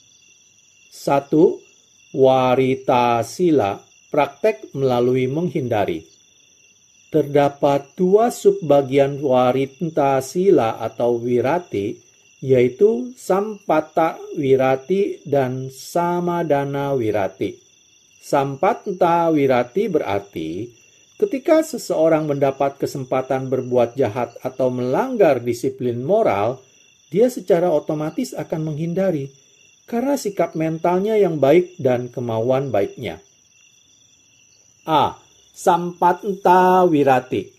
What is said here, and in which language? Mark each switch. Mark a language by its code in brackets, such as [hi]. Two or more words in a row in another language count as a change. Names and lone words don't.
[id] 1. [pi] Warita sila, [id] praktek melalui menghindari. Terdapat 2 subbagian [pi] warinta sila [id] atau wirati, yaitu [pi] sampata wirati [id] dan [pi] samadana wirati. Sampata wirati [id] berarti ketika seseorang mendapat kesempatan berbuat jahat atau melanggar disiplin moral, dia secara otomatis akan menghindari karena sikap mentalnya yang baik dan kemauan baiknya. [pi] A. Sampata wirati.